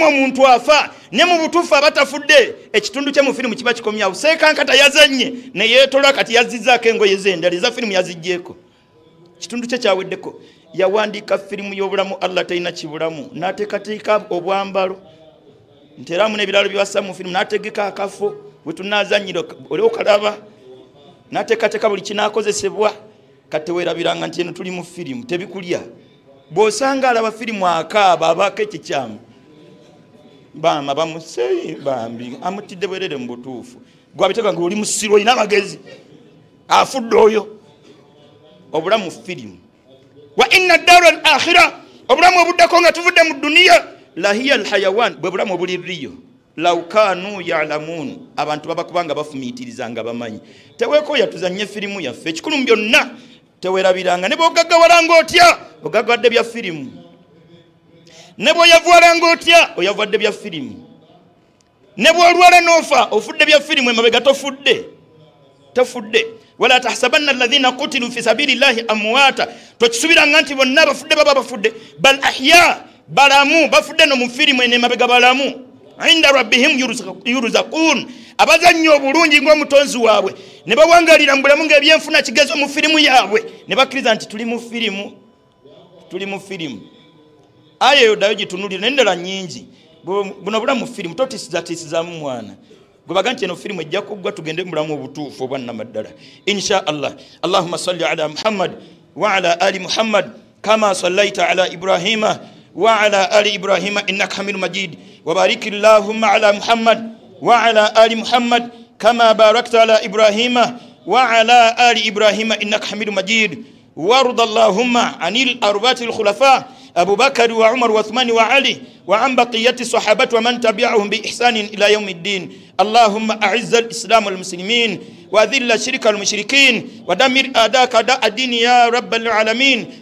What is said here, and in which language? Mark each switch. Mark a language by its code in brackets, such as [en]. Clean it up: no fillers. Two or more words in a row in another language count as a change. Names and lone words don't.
[lg] omuntu afa ne mu butuufu abatafudde ekitundu kye mu firimu kiba kikomyawo seekankata yazannye ne yeetolwa kati yazizzaako engoye z'endala eza firimu yaziggyeko kitundu kye kyaweddeko yawandiika firimu y'obulamu Allah talina kibulamu n'ateekateeka obwambalo nteramu n'ebiralo byewassa mu firimu n'ategeka akafo we tunaazannyira oli okalaba n'ateekateeka buli kinaakozesebwa kati weerabiranga nti eno tuli mu firimu tebikulya bw'osanga alaba firimu akaaba abaako ekikyamu bama bamuseyi bambi amutidde bwerere mu butuufu gwabitega nga oli musiro olina amagezi afudde oyo obulamu firimu [ar] وإن الدار الآخرة [lg] obulamu obuddako nga tuvudde mu duniya [ar] لهي الحيوان [lg] bwe bulamu obuliriyo [ar] لو كانوا يعلمون [lg] abantu babakubanga bafumiitirizanga bamanyi teweekoya tuzanye firimu yaffe ekikulu mu byonna teweerabiranga ne bw'ogaggawalanga otya ogaggadde bya firimu ne bw'oyavuwalanga otya oyavuwadde bya firimu ne bw'olwala n'ofa ofudde bya firimu emabega tofudde [ar] ولا تحسبن الذين قتلوا في سبيل الله أمواتا [lg] tokisubiranga nti bonna bafudde baba bafudde [ar] بل أحياء [lg] balamu bafudde no mu firimu ene emabega balamu [ar] عند ربهم يرزقون [lg] abazannyo obulungi ng'omutonzi waabwe ne bawangalira mu bulamu ng'ebyenfuna kigezo mu firimu yaabwe ne bakkiriza nti tuli mu firimu aya eyo ddayo gitunulira n'endala nnyingi buno bulamu firimu totisizamu mwana gwe baga nti eno firimu ejja kuggwa tugende mu bulamu obutuufu obwannamaddala [ar] إن شاء الله. اللهم صل على محمد وعلى آل محمد كما صليت على إبراهيم وعلى آل إبراهيم إنك حميد مجيد وبارك اللهم على محمد وعلى آل محمد كما باركت على إبراهيم وعلى آل إبراهيم إنك حميد مجيد وارض اللهم عن الأربعة الخلفاء أبو بكر وعمر وعثمان وعلي وعن بقية الصحابة ومن تبعهم بإحسان إلى يوم الدين. اللهم أعز الإسلام والمسلمين وأذل الشرك والمشركين ودمر أعداءك أعداء الدين يا رب العالمين.